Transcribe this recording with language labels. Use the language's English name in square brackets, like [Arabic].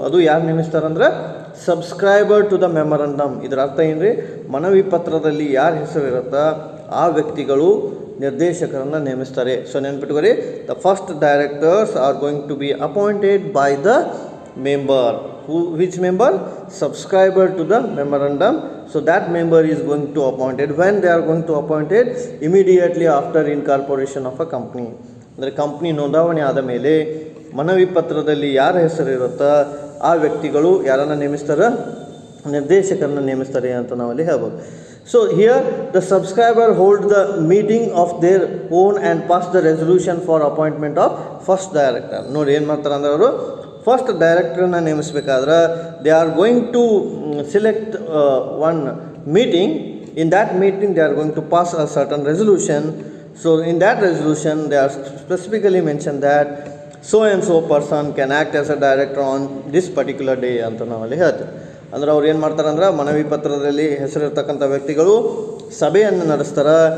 [Kannada] ಅದು ಯಾರು ನೇಮಿಸ್ತಾರಂದ್ರೆ, [English] Subscriber to the memorandum. [Kannada] ಇದರ ಅರ್ಥ ಏನು ರೀ, ಮನವಿ ಪತ್ರದಲ್ಲಿ ಯಾರ ಹೆಸರು ಇರುತ್ತಾ ಆ ವ್ಯಕ್ತಿಗಳು ನಿರ್ದೇಶಕರನ್ನು ನೇಮಿಸ್ತಾರೆ. [English] so [Kannada] ನೆನ್ಪಿಟ್ಕೋರಿ, [English] The first directors are going to be appointed by the member. Which member? Subscriber to the memorandum. So that member is going to appointed. When they are going to appointed? Immediately after incorporation of a company. [Kannada] ಅಂದರೆ company ನೋಂದಾವಣೆ ಆದ ಮೇಲೆ ಮನವಿ ಪತ್ರದಲ್ಲಿ ಯಾರ ಹೆಸರು ಇರುತ್ತೋ ಆ ವ್ಯಕ್ತಿಗಳು ಯಾರನ್ನು ನೇಮಿಸ್ತಾರೆ, ನಿರ್ದೇಶಕರನ್ನು ನೇಮಿಸ್ತಾರೆ ಅಂತ ನಾವಲ್ಲಿ ಹೇಳ್ಬೋದು. [English] So here the subscriber hold the meeting of their own and pass the resolution for appointment of first director. [Kannada] ನೋಡಿ ಏನು ಮಾಡ್ತಾರೆ ಅಂದ್ರೆ, ಅವರು first ಡೈರೆಕ್ಟರ್ನ ನೇಮಿಸಬೇಕಾದ್ರೆ [English] They are going to select one meeting. In that meeting they are going to pass a certain resolution. So in that resolution they are specifically mention that so and so person can act as a director on this particular day [Kannada] ಅಂತ ನಾವಲ್ಲಿ ಹೇಳ್ತೀವಿ. ಅಂದ್ರೆ ಅವ್ರು ಏನು ಮಾಡ್ತಾರೆ ಅಂದ್ರೆ, ಮನವಿ ಪತ್ರದಲ್ಲಿ ಹೆಸರಿರ್ತಕ್ಕಂಥ ವ್ಯಕ್ತಿಗಳು ಸಭೆಯನ್ನು ನಡೆಸ್ತಾರೆ.